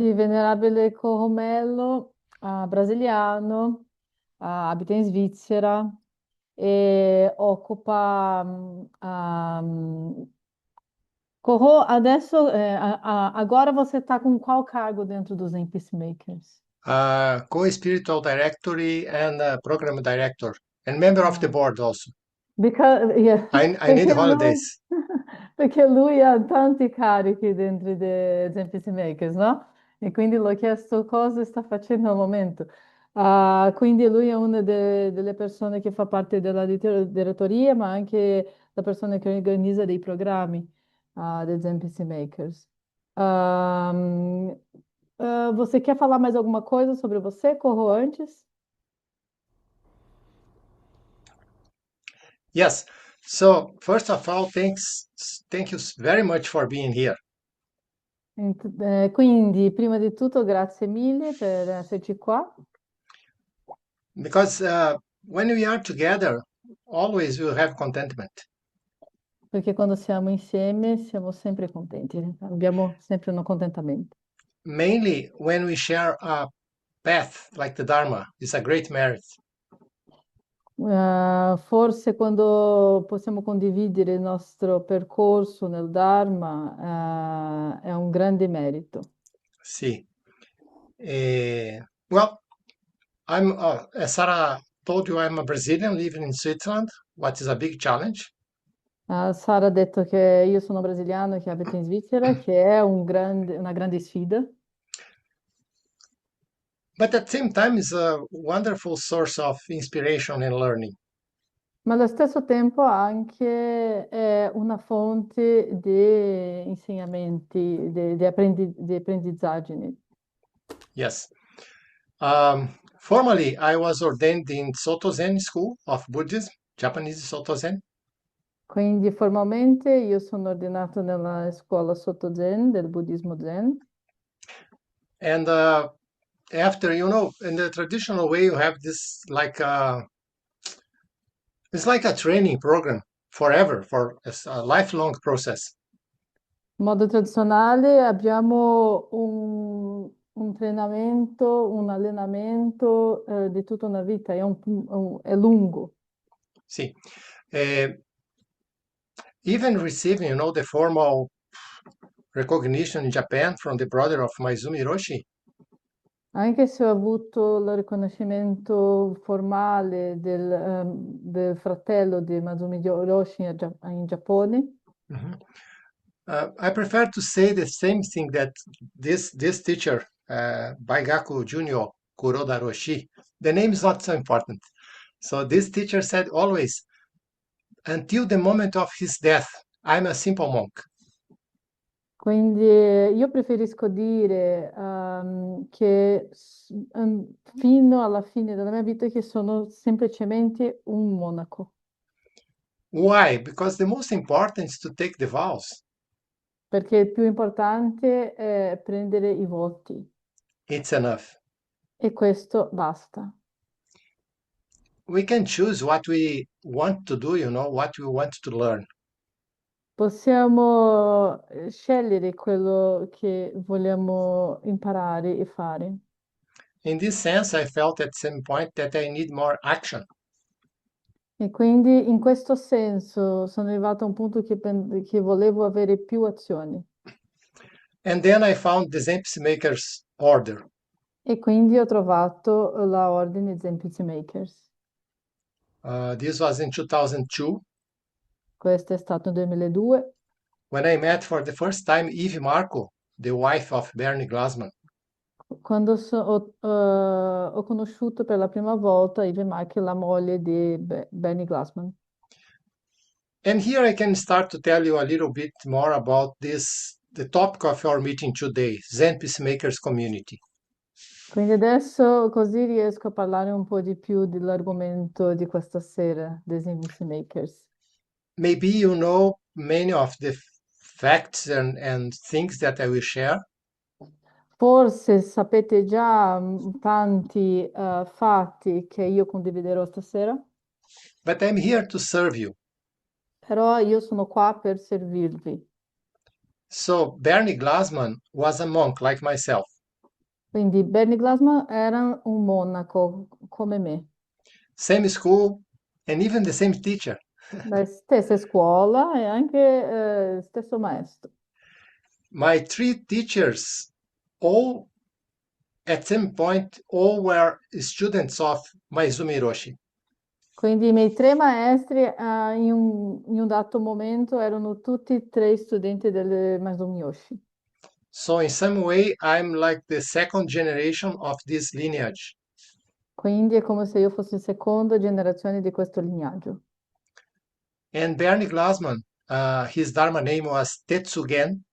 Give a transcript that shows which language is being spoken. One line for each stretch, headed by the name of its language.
Italian: Sì, Venerabile Comello, brasiliano, abita in Svizzera e occupa... adesso,
Portuguese: agora você está com qual cargo dentro dos Zen Peacemakers?
English: Co-spiritual directory and program director and member of the Ah. board also. Yeah, I need
Italian: perché lui,
English: holidays.
Italian: perché lui ha tanti carichi dentro dei Zen Peacemakers, no? E quindi l'ho chiesto cosa sta facendo al momento. Quindi lui è una delle persone che fa parte della direttoria, ma anche la persona che organizza dei programmi dei Zen Peacemakers.
Portuguese: Ahm, Você quer falar mais alguma coisa sobre você, Corro, antes?
English: Yes. So first of all, thank you very much for being here
Italian: Quindi, prima di tutto, grazie mille per esserci qua,
English: because when we are together, always we'll have contentment.
Italian: perché quando siamo insieme siamo sempre contenti, abbiamo sempre un accontentamento.
English: Mainly when we share a path like the Dharma, it's a great merit.
Italian: Forse quando possiamo condividere il nostro percorso nel Dharma, è un grande merito.
English: See. Well, as Sarah told you, I'm a Brazilian living in Switzerland, what is a big challenge.
Italian: Sara ha detto che io sono brasiliano e che abito in Svizzera, che è una grande sfida.
English: But at the same time, it's a wonderful source of inspiration and learning.
Italian: Ma allo stesso tempo anche è una fonte di insegnamenti, di apprendizaggini.
English: Yes. Formally, I was ordained in Soto Zen School of Buddhism, Japanese Soto Zen.
Italian: Quindi formalmente io sono ordinato nella scuola Soto Zen del buddismo Zen.
English: And after, in the traditional way, you have this it's like a training program forever, for it's a lifelong process.
Italian: In modo tradizionale abbiamo un allenamento, di tutta una vita, è lungo.
English: See, uh, even receiving, the formal recognition in Japan from the brother of Maizumi Roshi,
Italian: Anche se ho avuto il riconoscimento formale del fratello di Masumi Hiroshi in Giappone,
English: mhm, I prefer to say the same thing that this teacher, Baigaku Junior Kuroda Roshi, the name is not so important. So this teacher said always, until the moment of his death, I'm a simple monk.
Italian: quindi io preferisco dire che fino alla fine della mia vita che sono semplicemente un monaco,
English: Why? Because the most important is to take the vows.
Italian: perché il più importante è prendere i voti
English: It's enough.
Italian: e questo basta.
English: We can choose what we want to do, what we want to learn.
Italian: Possiamo scegliere quello che vogliamo imparare e fare.
English: In this sense, I felt at some point that I need more action.
Italian: E quindi in questo senso sono arrivata a un punto che volevo avere più azioni.
English: And then I found the Zen Peacemakers order.
Italian: E quindi ho trovato la Ordine Zen Peacemakers.
English: This was in 2002
Italian: Questo è stato nel 2002,
English: when I met for the first time Eve Marco, the wife of Bernie Glassman.
Italian: quando ho conosciuto per la prima volta Ivy Mack, la moglie di Benny Glassman.
English: And here I can start to tell you a little bit more about the topic of our meeting today, Zen Peacemakers Community.
Italian: Quindi adesso così riesco a parlare un po' di più dell'argomento di questa sera, dei Zen Makers.
English: Maybe you know many of the facts and things that I will share,
Italian: Forse sapete già tanti fatti che io condividerò stasera,
English: but I'm here to serve you.
Italian: però io sono qua per servirvi.
English: So Bernie Glassman was a monk like myself.
Italian: Quindi Bernie Glassman era un monaco come me,
English: Same school and even the same teacher.
Italian: la stessa scuola e anche stesso maestro.
English: My three teachers, all at some point, all were students of Maizumi Hiroshi.
Italian: Quindi i miei tre maestri in un dato momento erano tutti e tre studenti del Masumi Yoshi.
English: So in some way, I'm like the second generation of this lineage.
Italian: Quindi è come se io fossi seconda generazione di questo lignaggio.
English: And Bernie Glassman, his Dharma name was Tetsugen.